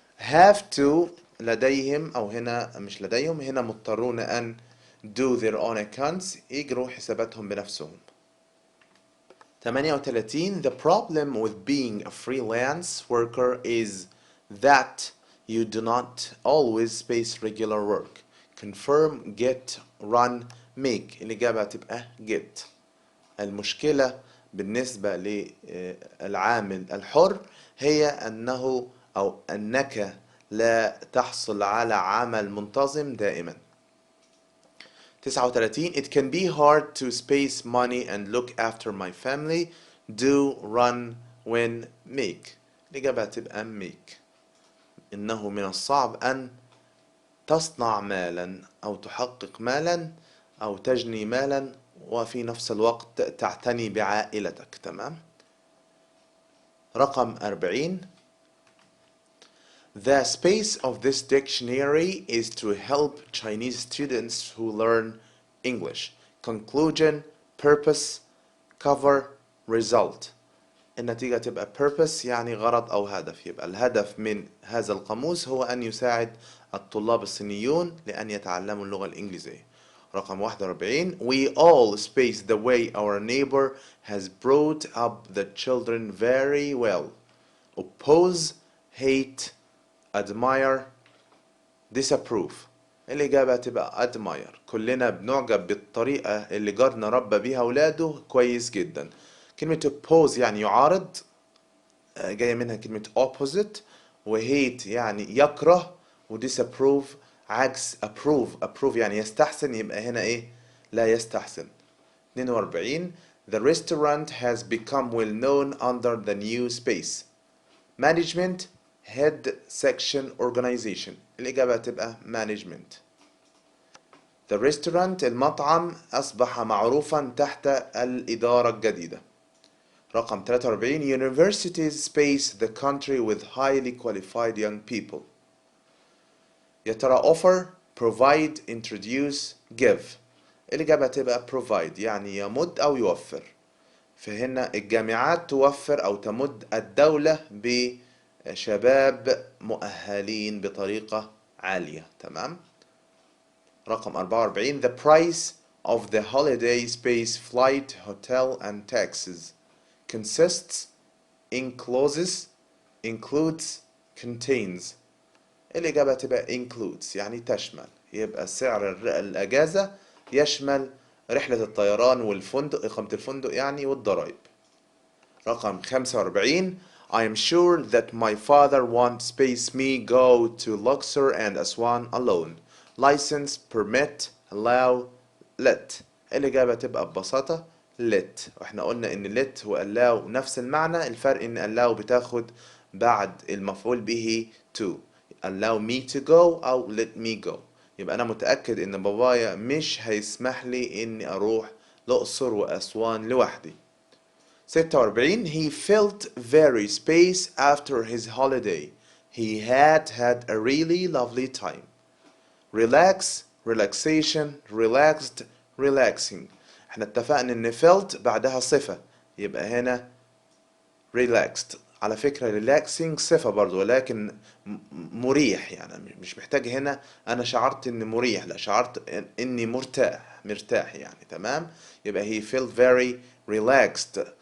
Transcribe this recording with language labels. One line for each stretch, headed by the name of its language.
English: have to
Arabic: لديهم أو هنا مش لديهم هنا مضطرون أن
English: do their own accounts
Arabic: يجروا حساباتهم بنفسهم.
English: 38 The problem with being a freelance worker is that you do not always space regular work. Confirm, get, run, make.
Arabic: الإجابة تبقى get. المشكلة بالنسبة للعامل الحر هي أنه أو أنك لا تحصل على عمل منتظم دائما.
English: 39 It can be hard to space money and look after my family. Do, run, win, make.
Arabic: الإجابة تبقى make. إنه من الصعب أن تصنع مالا أو تحقق مالا أو تجني مالا وفي نفس الوقت تعتني بعائلتك. تمام.
English: رقم 40 The space of this dictionary is to help Chinese students who learn English. Conclusion, purpose, cover, result.
Arabic: النتيجة تبقى purpose يعني غرض أو هدف. يبقى الهدف من هذا القاموس هو أن يساعد الطلاب الصينيون لأن يتعلموا اللغة الإنجليزية.
English: رقم 41 We all space the way our neighbor has brought up the children very well. Oppose, hate, admire, disapprove.
Arabic: الإجابة هتبقى admire. كلنا بنعجب بالطريقة اللي جارنا ربى بيها أولاده كويس جدا. كلمة oppose يعني يعارض، جاية منها كلمة opposite، و hate يعني يكره، و disapprove عكس approve يعني يستحسن، يبقى هنا ايه؟ لا يستحسن.
English: 42 The restaurant has become well known under the new space. Management head section organization.
Arabic: الإجابة هتبقى management.
English: The restaurant
Arabic: المطعم أصبح معروفا تحت الإدارة الجديدة.
English: رقم 43 Universities space the country with highly qualified young people.
Arabic: يا ترى
English: offer provide introduce give.
Arabic: الإجابة تبقى provide يعني يمد أو يوفر. فهنا الجامعات توفر أو تمد الدولة بشباب مؤهلين بطريقة عالية. تمام.
English: رقم 44 The price of the holiday space flight hotel and taxes consists encloses includes contains.
Arabic: الإجابة تبقى includes يعني تشمل، يبقى سعر الأجازة يشمل رحلة الطيران والفندق، إقامة الفندق يعني، والضرائب.
English: رقم 45 I am sure that my father won't space me go to Luxor and Aswan alone. License, permit, allow, let.
Arabic: الإجابة تبقى ببساطة let. واحنا قلنا ان let و allow نفس المعنى، الفرق ان allow بتاخد بعد المفعول به to.
English: allow me to go أو let me go.
Arabic: يبقى أنا متأكد إن بابايا مش هيسمح لي إني أروح الأقصر وأسوان لوحدي.
English: 46 He felt very space after his holiday. He had a really lovely time. Relax, relaxation, relaxed, relaxing.
Arabic: احنا اتفقنا ان felt بعدها صفة، يبقى هنا relaxed. على فكرة relaxing صفة برضو، ولكن مريح، يعني مش محتاج هنا أنا شعرت إني مريح، لا شعرت إني مرتاح يعني. تمام.
English: يبقى he felt very relaxed.